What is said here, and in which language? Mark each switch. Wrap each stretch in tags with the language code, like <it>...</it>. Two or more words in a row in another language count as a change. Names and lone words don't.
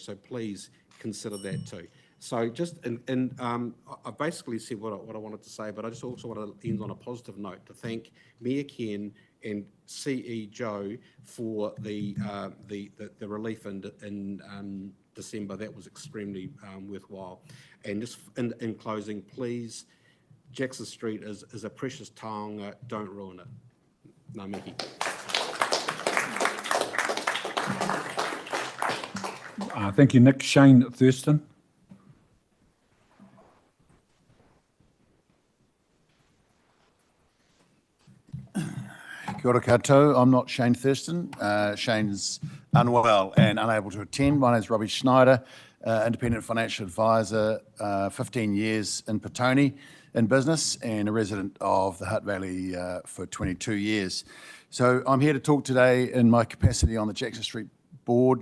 <en>So please consider that too. So just, I basically said what I wanted to say, but I just also want to end on a positive note to thank Mayor Ken and CE Joe for the relief in December. That was extremely worthwhile. And just in closing, please, Jackson Street is a precious taonga. Don't ruin it.</en> <mi>Ngā mihi.</mi> <en>Thank you, Nick. Shane Thurston.</en> <mi>Kia ora koutou.</mi> <en>I'm not Shane Thurston. Shane's unwell and unable to attend. My name's Robbie Schneider, independent financial advisor, 15 years in Petone in business and a resident of the Hutt Valley for 22 years. So I'm here to talk today in my capacity on the Jackson Street board.</en>